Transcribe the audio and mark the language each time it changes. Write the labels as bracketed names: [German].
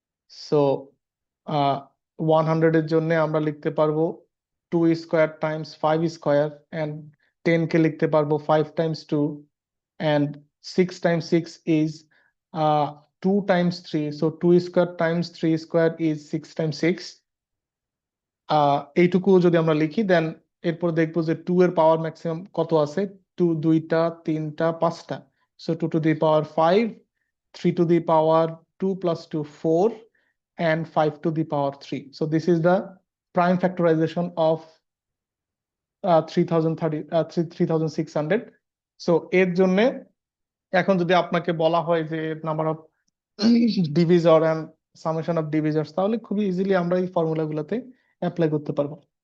[English] So 100 এর জন্য আমরা লিখতে পারবো 2 স্কোয়ার টাইমস 5 স্কোয়ার, এন্ড 10 কে লিখতে পারবো 5 times 2, and 6 times 6 is 2 times 3, so 2 square times 3 square is 6 times 6। [Bangla] এইটুকু যদি আমরা লিখি দেন এরপর দেখবো যে 2 এর পাওয়ার ম্যাক্সিমাম কত আছে, 2 দুইটা 3টা 5টা, [English] so 2 to the power 5, 3 to the power 2 plus 2 4, and 5 to the power 3। so this is the prime factorization of 3600। [Bangla] so এর জন্য এখন যদি আপনাকে বলা হয় যে number of divisor and summation of ডিভিজর্স, তাহলে খুবই ইজিলি আমরা এই ফর্মুলা গুলোতে অ্যাপ্লাই করতে পারবো।